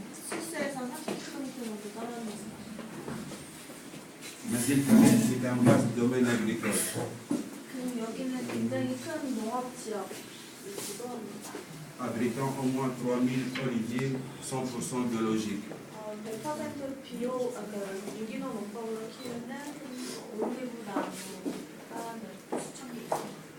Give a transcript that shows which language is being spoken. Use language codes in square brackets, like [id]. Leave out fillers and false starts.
[ko] 수스에서 30km 정도 떨어져 있습니다. [fr] Manzil Kamel est un vaste domaine agricole, [ko] 여기는 굉장히 큰 농업 지역이기도 합니다. [fr] abritant au moins 3000 oliviers 100% biologiques. [ko] 100% 유기농 농법으로 키우는 올리브 나무 사람들 수천 개 있습니다.